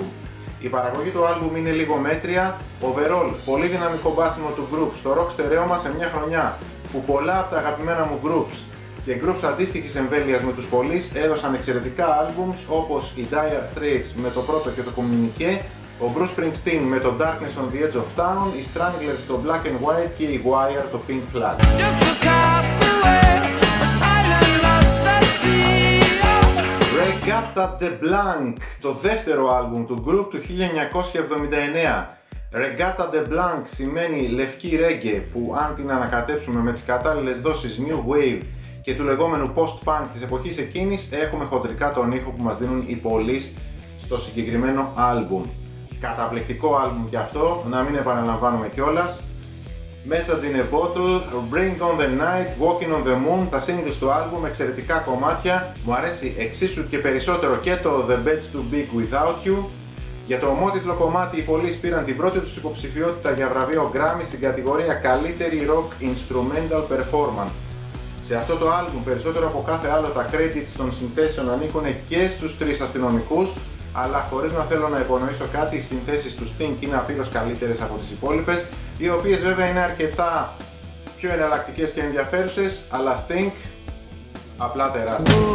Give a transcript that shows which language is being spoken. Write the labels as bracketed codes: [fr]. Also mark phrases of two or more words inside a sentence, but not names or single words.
[el] Η παραγωγή του άλμπουμ είναι λίγο μέτρια, overall πολύ δυναμικό μπάσιμο του group στο rock στερέωμα σε μια χρονιά που πολλά από τα αγαπημένα μου groups και groups αντίστοιχης εμβέλειας με τους Police έδωσαν εξαιρετικά άλμπουμς όπως οι Dire Straits με το πρώτο και το Communique, ο Bruce Springsteen με το Darkness on the Edge of Town, οι Stranglers το Black and White και οι Wire το Pink Flag. Regatta de Blanc, το δεύτερο άλμπουμ του group του 1979. Regatta de Blanc σημαίνει λευκή reggae που αν την ανακατέψουμε με τις κατάλληλες δόσεις [en] new wave [el] και του λεγόμενου post-punk της εποχής εκείνης έχουμε χοντρικά τον ήχο που μας δίνουν οι Police στο συγκεκριμένο άλμπουμ. Καταπληκτικό άλμπουμ και αυτό, να μην επαναλαμβάνουμε κιόλας. Message in a Bottle, Bring on the Night, Walking on the Moon, τα singles του άλμπουμ, εξαιρετικά κομμάτια. Μου αρέσει εξίσου και περισσότερο και το The Bed's Too Big Without You. Για το ομότιτλο κομμάτι οι Police πήραν την πρώτη τους υποψηφιότητα για βραβείο Grammy στην κατηγορία Καλύτερη [en] Rock Instrumental Performance. [el] Σε αυτό το άλμπουμ περισσότερο από κάθε άλλο τα credits των συνθέσεων ανήκουν και στους τρεις αστυνομικούς, αλλά χωρίς να θέλω να υπονοήσω κάτι, οι συνθέσεις του Sting είναι απείρως καλύτερες από τις υπόλοιπες, οι οποίες βέβαια είναι αρκετά πιο εναλλακτικές και ενδιαφέρουσες, αλλά Sting απλά τεράστια.